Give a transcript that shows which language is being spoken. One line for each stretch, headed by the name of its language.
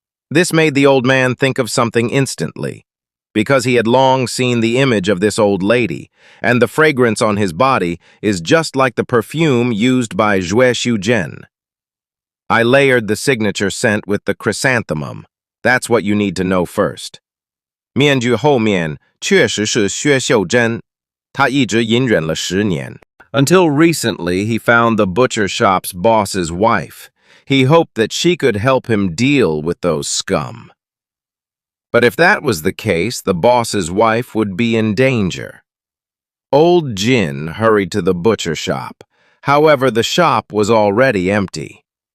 English: This made the old man think of something instantly, because he had long seen the image of this old lady, and the fragrance on his body is just like the perfume used by Xue Xiuzhen. I layered the signature scent with the chrysanthemum. That's what you need to know first.
Chinese: 面具后面确实是薛秀珍，她一直隐忍了10年。
English: Until recently, he found the butcher shop's boss's wife. He hoped that she could help him deal with those scum. But if that was the case, the boss's wife would be in danger. Old Jin hurried to the butcher shop. However, the shop was already empty.